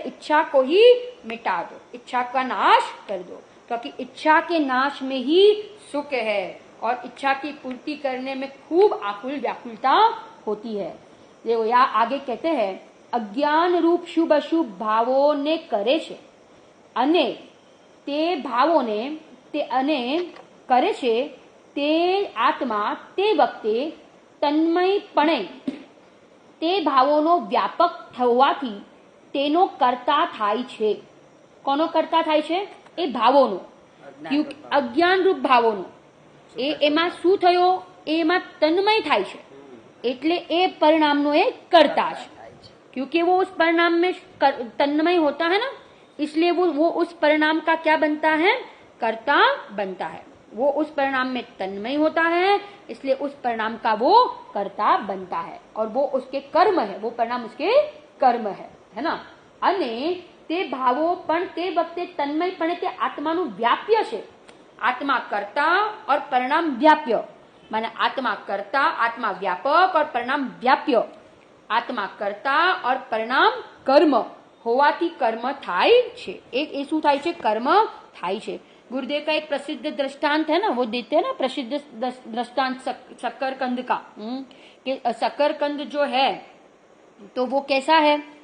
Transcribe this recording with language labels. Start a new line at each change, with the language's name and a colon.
Hindi: इच्छा को ही मिटा दो, इच्छा का नाश कर दो, क्योंकि इच्छा के नाश में ही सुख है, और इच्छा की पूर्ति करने में खूब आकुल व्याकुलता होती है। देखो यहाँ आगे कहते हैं, अज्ञान रूप शुभ अशुभ भावों ने
Gujarati: करे छे, अने તે ભાવોને તે અને કરે છે તે આત્મા તે વખતે તન્મયપણે તે ભાવોનો વ્યાપક થવાથી તેનો કર્તા થાય છે. કોનો કર્તા થાય છે? એ ભાવોનો, અજ્ઞાન રૂપ ભાવોનો. એમાં શું થયો? એમાં तन्मय થાય છે એટલે એ परिणामનો એ
Hindi: करता है, क्योंकि वो उस परिणाम में तन्मय होता है ना, इसलिए वो उस परिणाम का क्या बनता है? कर्ता बनता है. वो उस परिणाम में तन्मय होता है, इसलिए उस परिणाम का वो कर्ता बनता है और वो उसके कर्म है, वो परिणाम उसके कर्म है ना.
Gujarati: અને તે ભાવો પણ તે વખતે તન્મયપણે તે આત્માનું વ્યાપ્ય છે.
Hindi: आत्मा कर्ता और परिणाम व्याप्य, माने आत्मा कर्ता, आत्मा व्यापक और परिणाम व्याप्य. आत्मा कर्ता और परिणाम कर्म
Gujarati: होवाથી कर्म થાય છે. एक એ શું થાય છે? कर्म થાય છે.
Hindi: गुरुदेव का एक प्रसिद्ध दृष्टांत है ना, वो देते हैं ना प्रसिद्ध दृष्टांत शकरकंद का, कि शकरकंद जो है तो वो कैसा है?